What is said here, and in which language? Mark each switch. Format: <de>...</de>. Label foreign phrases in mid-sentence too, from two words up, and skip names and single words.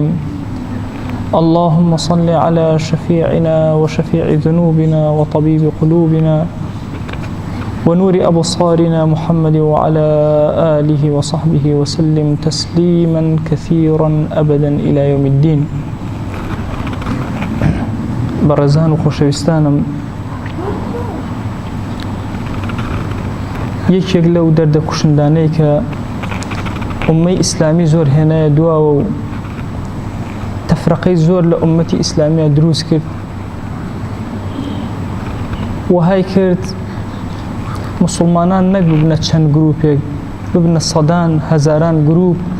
<ar>اللهم صل على شفيعنا وشفيع ذنوبنا وطبيب قلوبنا ونور أبصارنا محمد وعلى آله وصحبه وسلم تسليما كثيرا أبدا إلى يوم الدين.</ar> <ckb>برزان وخوشويستانم، یەکێک لەو دەردە کوشندانەی کە ئوممەی ئیسلامی زۆر هێنایە دواوە و تەفرەقەی زۆر لە ئوممەتی ئیسلامیە دروست کرد، وهای کرد مسلمانان نەک ببنە چەند گروپێک، ببنە سەدان هەزاران گروپ.</ckb>